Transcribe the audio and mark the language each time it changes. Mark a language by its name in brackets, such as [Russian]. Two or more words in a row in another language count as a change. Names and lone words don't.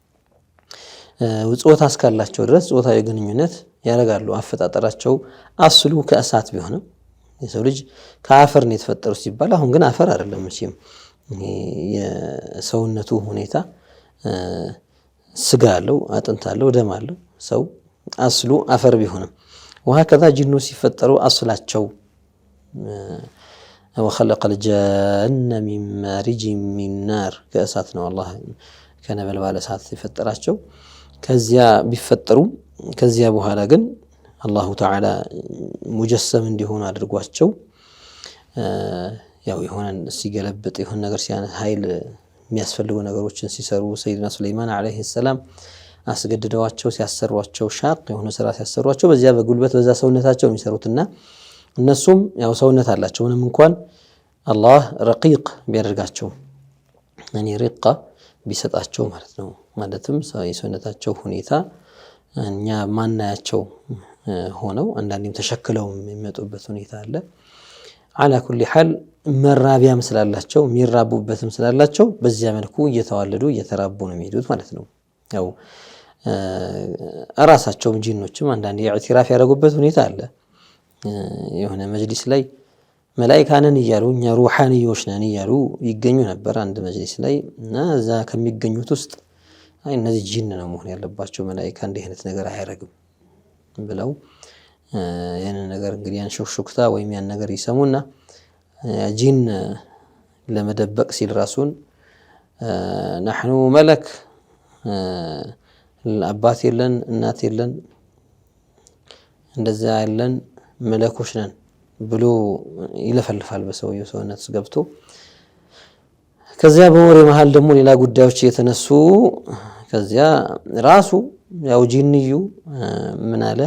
[Amharic] ጾታ እስካላቸው ድረስ ጾታዊ ግንኙነት ያደርጋሉ አፈጣጠራቸው አስሉ ከእሳት ቢሆንም የሰው ልጅ ከአፈር ነው የተፈጠረው ሲባል አሁን ግን አፈር አይደለም መቼም የሰውነቱ ሁኔታ ስጋ አለው አጥንት አለው ደም አለው ሰው አስሉ አፈር ቢሆንም وهكذا ጅኑ ሲፈጠሩ አስላቸው [Arabic] وخلق الجن من مارج من نار [Amharic] ከእሳት ነው አላህ ከነበልባል እሳት ሲፈጠራቸው ከዚያ ቢፈጠሩ ከዚያ በኋላ ግን [Arabic] الله تعالى [Amharic] ሙጀሰም እንዲሆኑ አድርጓቸው ያው የሆነን ሲገለብጥ የሆነ ነገር ሲያነ ኃይል የሚያስፈልጉ ነገሮችን ሲሰሩ ሰይድና ሱለይማን [Arabic] عليه السلام [Amharic] አስገድደዋቸው ሲያሰሯቸው ሻቅ የሆነ ስራ ሲያሰሯቸው በዚያ በጉልበት በዛ ሰውነታቸው የሚሰሩትና እነሱም ያው ሰውነት አላቸው ምንም እንኳን አላህ ረቂቅ ቢያደርጋቸው [Arabic] يعني رقة [Amharic] ቢሰጣቸው ማለት ነው ማለትም የሰውነታቸው ሁኔታ እኛ ማናያቸው ሆነው አንዳንዴም ተሸክለው የሚመጡበት ሁኔታ አለ [Arabic] على كل حال [Amharic] መራቢያም ስላላቸው የሚራቡበትም ስላላቸው በዚያ መልኩ እየተዋለዱ እየተራቡ ነው የሚሄዱት ማለት ነው ያው ራሳቸው ጂኖችም አንዳንዴ ኢዕቲራፍ ያደረጉበት ሁኔታ አለ የሆነ መጅሊስ ላይ መላእክታንን ይያሉ እኛ ሩሃንዮች ነን ይያሉ ይገኙ ነበር አንድ መጅሊስ ላይ እና እዛ ከሚገኙት ውስጥ አይ እነዚህ ጂን ነው መሆን ያለባቸው መላእክታ እንዲህ አይነት ነገር አያረግም ብለው ያን ነገር እንግዲህ ያን ሹክሹክታ ወይም ያን ነገር ይሰሙና ጂን ለመደበቅ ሲል ራሱን [Arabic] نحن ملك [Amharic] አባት የለን እናት የለን እንደዛ ያለን መለኮች ነን ብሎ ይለፈልፋል በሰውየው ሰውነት ገብቶ ከዚያ በወሬ መሃል ደግሞ ሌላ ጉዳዮች የተነሱ ከዚያ ራሱ ያው ጂንዩ ምን አለ